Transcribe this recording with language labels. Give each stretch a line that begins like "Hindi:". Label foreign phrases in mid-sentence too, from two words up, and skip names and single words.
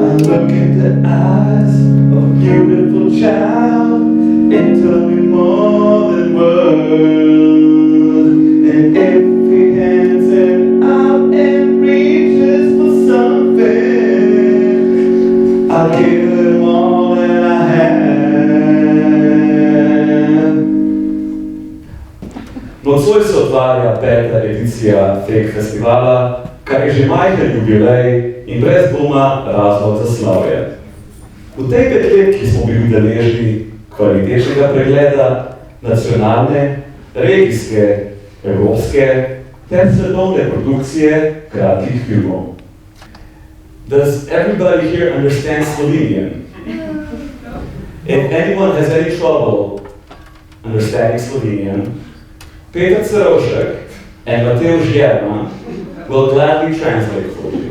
English: I look in the eyes of a beautiful child and tell me more than words. And if he hands it out and reaches for something, I'll give him all that I have.
Slovenian: Nocoj se otvarja 5. edicija Fake festivala, kar je že majhen jubilej in brez dvoma razlog za slavje. V tej 5 let, ki smo bili deležni kvalitetnega pregleda nacionalne, regijske, evropske ter svetovne produkcije kratkih filmov.
English: Does everybody here understand Slovenian? If anyone has any trouble understanding Slovenian, Peter Cerovšek and Mateusz Jerman will gladly translate for you.